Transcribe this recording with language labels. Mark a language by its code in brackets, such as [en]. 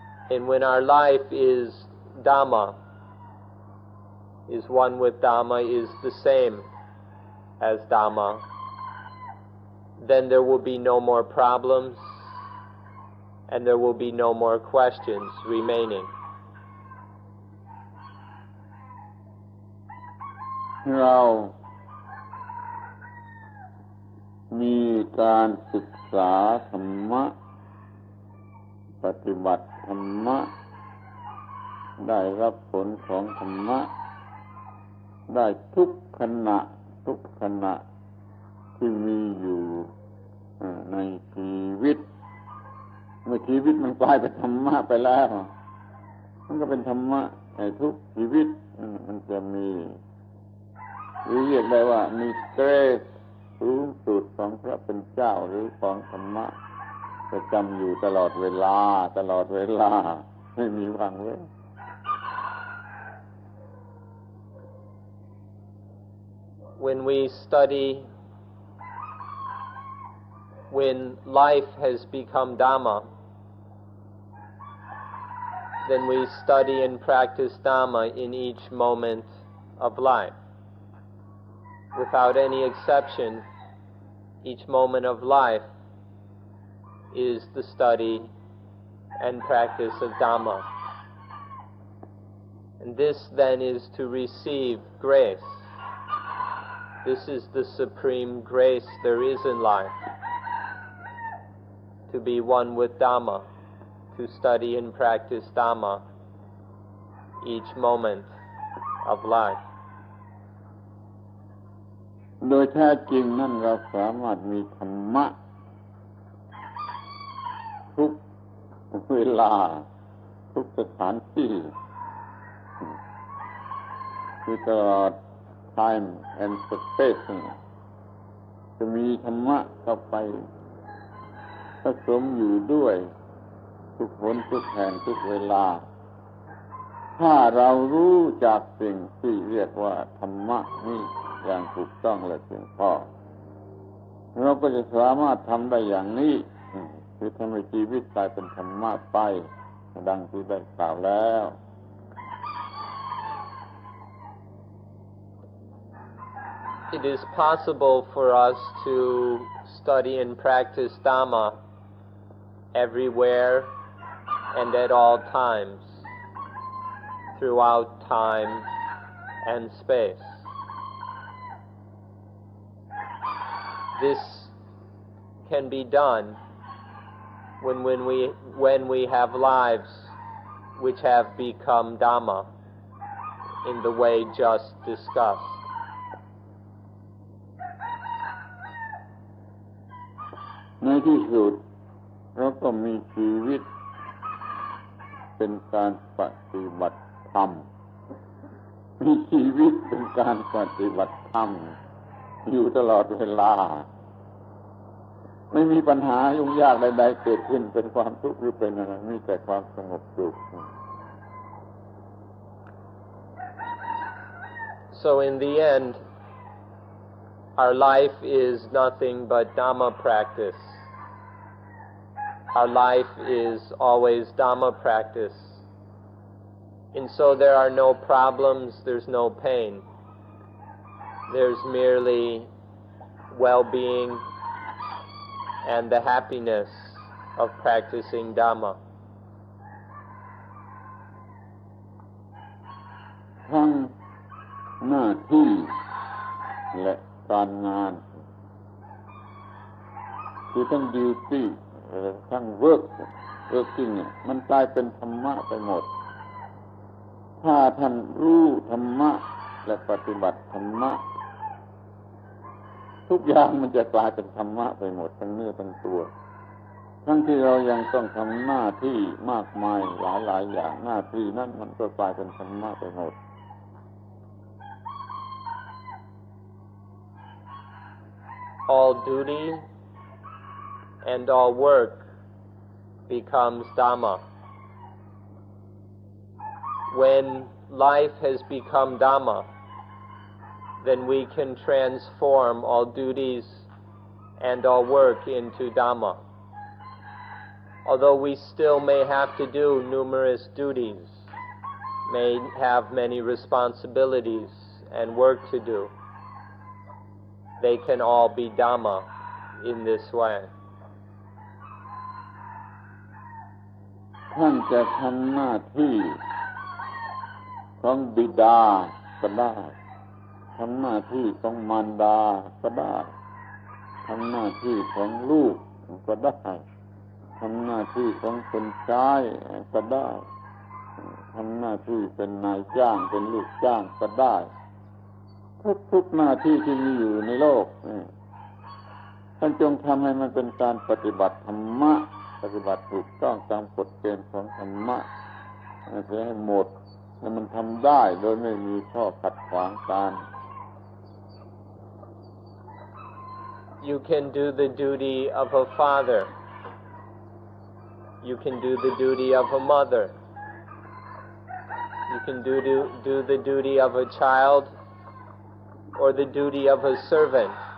[en] And when our life is Dhamma, is one with Dhamma, is the same as Dhamma, then there will be no more problems and there will be no more questions remaining. [th] เรามีการศึกษาธรรมะปฏิบัติธรรมะได้รับผลของธรรมะได้ทุกขณะที่มีอยู่ในชีวิตเมื่อชีวิตมันกลายเป็นธรรมะไปแล้วมันก็เป็นธรรมะในทุกชีวิตมันจะมี หรือเรียกได้ว่ามีเกรดสูงสุดของพระเป็นเจ้าหรือของธรรมะประจำอยู่ตลอดเวลาไม่มีว่างเว้น [en] When we study, when life has become Dhamma, then we study and practice Dhamma in each moment of life. Without any exception, each moment of life is the study and practice of Dhamma. And this then is to receive grace. This is the supreme grace there is in life. To be one with Dhamma, to study and practice Dhamma each moment of life. [th] โดยแท้จริงนั่นเราสามารถมีธรรมะทุกเวลาทุกสถานที่คือตลอด [en] time and space [th] จะมีธรรมะเข้าไป ผสมอยู่ด้วยทุกหนทุกแห่งทุกเวลาถ้าเรารู้จักสิ่งที่เรียกว่าธรรมะนี่อย่างถูกต้องและเพียงพอเราก็จะสามารถทำได้อย่างนี้คือทำให้ชีวิตกลายเป็นธรรมะไปดังที่ได้กล่าวแล้ว [en] It is possible for us to study and practice Dhamma everywhere and at all times, throughout time and space. This can be done when we have lives which have become Dhamma in the way just discussed. [th] ในที่สุดเราก็มีชีวิตเป็นการปฏิบัติธรรมมีชีวิตเป็นการปฏิบัติธรรมอยู่ตลอดเวลาไม่มีปัญหายุ่งยากใดๆเกิดขึ้นเป็นความทุกข์หรือเป็นอะไรมีแต่ความสงบสุข [en] So in the end, our life is nothing but Dhamma practice. Our life is always Dhamma practice. And so there are no problems, there's no pain. There's merely well-being and the happiness of practicing Dhamma. [th] ทั้งหน้าที่และการงานคือทั้ง [en] duty [th] ทั้ง [en] working [th] เนี่ยมันกลายเป็นธรรมะไปหมดถ้าท่านรู้ธรรมะและปฏิบัติธรรมะ ทุกอย่างมันจะกลายเป็นธรรมะไปหมดทั้งเนื้อทั้งตัวทั้งที่เรายังต้องทำหน้าที่มากมายหลายๆอย่างหน้าที่นั้นมันก็กลายเป็นธรรมะไปหมด [en] All duty and all work becomes Dhamma. When life has become Dhamma, then we can transform all duties and all work into Dhamma. Although we still may have to do numerous duties, may have many responsibilities and work to do, they can all be Dhamma in this way. [th] ท่านจะทำหน้าที่ของบิดาก็ได้ทำหน้าที่ของมารดาก็ได้ทำหน้าที่ของลูกก็ได้ทำหน้าที่ของคนใช้ก็ได้ทำหน้าที่เป็นนายจ้างเป็นลูกจ้างก็ได้ทุกหน้าที่ที่มีอยู่ในโลก ท่านจงทำให้มันเป็นการปฏิบัติธรรมะปฏิบัติถูกต้องตามกฎเกณฑ์ของธรรมะให้หมดให้มันทำได้โดยไม่มีข้อขัดขวางกัน [en] You can do the duty of a father. You can do the duty of a mother. You can do the duty of a child or the duty of a servant.